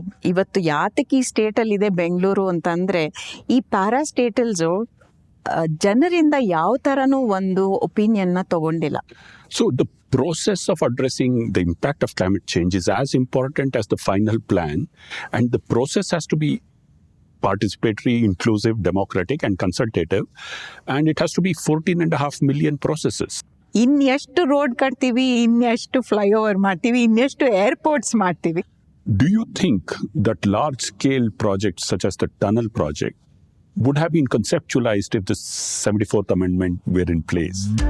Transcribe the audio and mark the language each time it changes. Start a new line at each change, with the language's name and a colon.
Kannada: ಇವತ್ತು ಯಾತಕ್ಕೆ ಈ ಸ್ಟೇಟಲ್ಲಿ ಇದೆ ಬೆಂಗಳೂರು ಅಂತಂದ್ರೆ ಈ ಪ್ಯಾರಾಸ್ಟೇಟಲ್ಸು ಜನರಿಂದ ಯಾವ ಥರನೂ ಒಂದು ಒಪಿನಿಯನ್ನ ತಗೊಂಡಿಲ್ಲ.
English: So the process of addressing the impact of climate change is as important as the final plan, and the process has to be participatory, inclusive, democratic and consultative, and it has to be 14.5 million processes.
Kannada: ಇನ್ನೆಷ್ಟು road ಕಟ್ತೀವಿ, ಇನ್ನೆಷ್ಟು flyover ಮಾಡ್ತೀವಿ, ಇನ್ನೆಷ್ಟು airports ಮಾಡ್ತೀವಿ.
English: Do you think that large-scale projects such as the tunnel project would have been conceptualized if the 74th Amendment were in place?